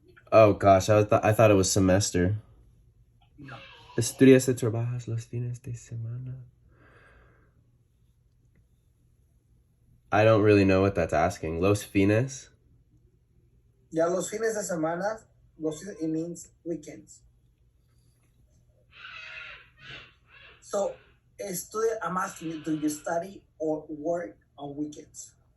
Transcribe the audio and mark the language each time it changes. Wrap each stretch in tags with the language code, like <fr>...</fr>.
<en>Oh gosh, I thought it was semester. No.</en> <es>¿Estudias o trabajas los fines de semana?</es> <en>I don't really know what that's asking.</en> <es>Los fines? Ya los fines de semana,</es> <en>it means weekends. So, I'm asking you, do you study or work on weekends?</en>